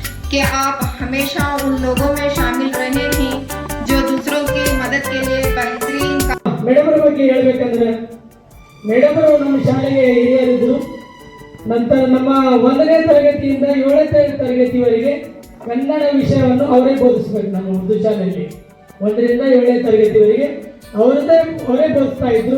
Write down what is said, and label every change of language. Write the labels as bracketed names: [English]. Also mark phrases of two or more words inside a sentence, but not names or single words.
[Hindi] कि आप हमेशा उन लोगों में शामिल रहे हैं जो दूसरों की मदद के लिए बेहतरीन [Kannada] ಮೇಡಮರ ಬಗ್ಗೆ ಹೇಳ್ಬೇಕಂದ್ರೆ ಮೇಡಮರು ನಮ್ಮ ಶಾಲೆಗೆ ಹಿರಿಯರಿದ್ರು. ನಂತರ ನಮ್ಮ 1ನೇ ತರಗತಿಯಿಂದ 7ನೇ ತರಗತಿವರೆಗೆ ಕನ್ನಡ ವಿಷಯವನ್ನು ಅವರೇ ಬೋಧಿಸ್ಬೇಕು. ನಮ್ಮ ಉರ್ದು ಶಾಲೆಯಲ್ಲಿ 1ರಿಂದ 7ನೇ ತರಗತಿವರೆಗೆ ಅವರೇ ಬೋಧಿಸ್ತಾ ಇದ್ರು.